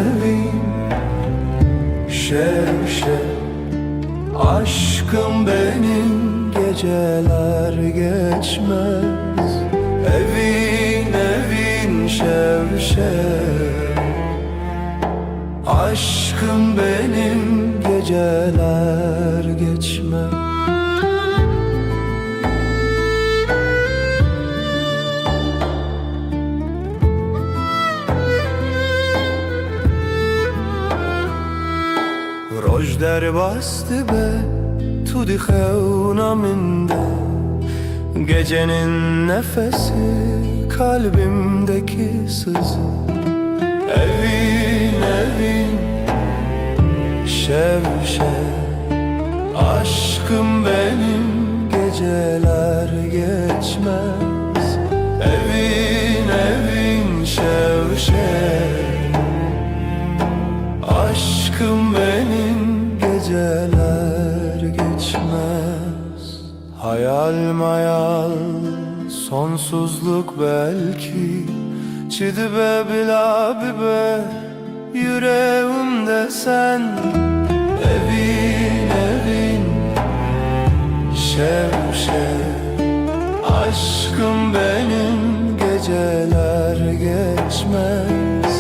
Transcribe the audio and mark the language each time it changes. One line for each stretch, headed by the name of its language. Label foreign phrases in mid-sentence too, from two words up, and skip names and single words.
Turkish: şev Aşkım benim geceler geçmez Evin şev Aşkım benim geceler geçme.
Kurdish: Roj derbastı be tu di xevna minde,
Turkish: gecenin nefesi kalbimdeki sızı.
Kurdish: Evin evin şev şev,
Turkish: aşkım benim geceler geçmez.
Kurdish: Evin evin şev şev,
Turkish: aşkım benim geceler geçmez. Hayal mayal sonsuzluk belki,
Kurdish: çidibe bila bibe
Turkish: yüreğimde sen.
Kurdish: Evin evin şev şev,
Turkish: aşkım benim geceler geçmez.